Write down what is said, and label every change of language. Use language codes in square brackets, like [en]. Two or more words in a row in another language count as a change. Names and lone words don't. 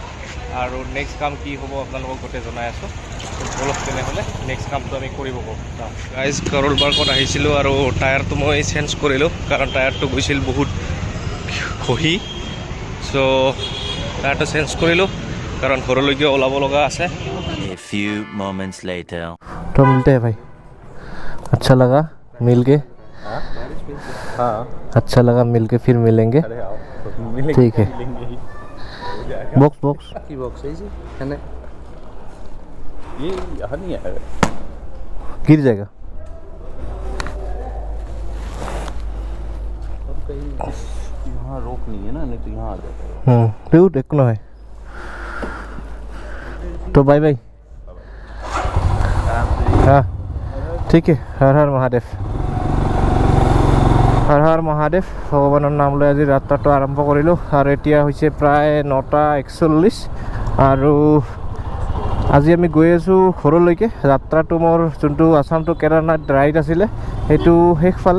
[as] আৰু নেক্সট কাম কি হ'ব আপোনালোকক গোটেই জনাই আছোঁ। অলপ তেনেহ'লে নেক্সট কামটো আমি কৰিব পাৰোঁ। গাইজ, কৰল বাৰ্গত আহিছিলোঁ আৰু টায়াৰটো মই চেঞ্জ কৰিলোঁ, কাৰণ টায়াৰটো গৈছিল বহুত খহি। চ' টায়াৰটো চেঞ্জ কৰিলোঁ, কাৰণ ঘৰলৈকে ওলাব লগা আছে। [en] A few moments later. [hi] तो मिलते हैं भाई, अच्छा लगा मिल के। हाँ, अच्छा लगा मिल के, फिर मिलेंगे। ठीक है। [en] box box [hi] की बॉक्स है जी, है ना? ये यहाँ नहीं है, गिर जाएगा। यहाँ रोक नहीं है ना, नहीं तो यहाँ आ जाता है। ब्यूट एक ना है। तो बाय बाय। हाँ ठीक है। हर हर महादेव, [as] হৰ হৰ মহাদেৱ। ভগৱানৰ নাম লৈ আজি যাত্ৰাটো আৰম্ভ কৰিলোঁ। আৰু এতিয়া হৈছে প্ৰায় 9:41 আৰু আজি আমি গৈ আছোঁ ঘৰলৈকে। যাত্ৰাটো মোৰ যোনটো [en] Assam to Kedarnath ride [as] আছিলে, সেইটো শেষ পালে।